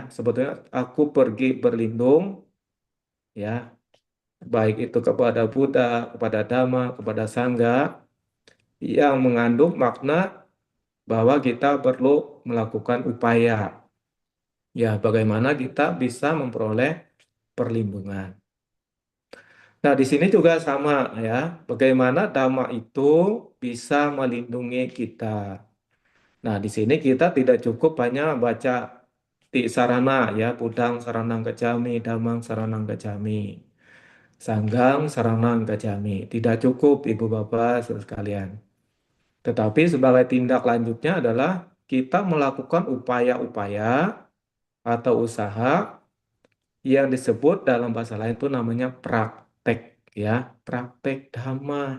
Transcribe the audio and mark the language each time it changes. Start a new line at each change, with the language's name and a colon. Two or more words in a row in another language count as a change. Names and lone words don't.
Indonesian: Sebetulnya aku pergi berlindung ya, baik itu kepada Buddha, kepada Dhamma, kepada Sangha yang mengandung makna bahwa kita perlu melakukan upaya ya bagaimana kita bisa memperoleh perlindungan. Nah, di sini juga sama ya, bagaimana Dhamma itu bisa melindungi kita. Nah, di sini kita tidak cukup hanya baca ti sarana ya,
Pali: Buddhang saranang gacchami, Dhammang saranang gacchami, Sanggang saranang gacchami.
Indonesian: Tidak cukup, Ibu Bapak, saudara sekalian. Tetapi sebagai tindak lanjutnya adalah kita melakukan upaya-upaya atau usaha yang disebut dalam bahasa lain itu namanya praktek ya, praktek Dhamma.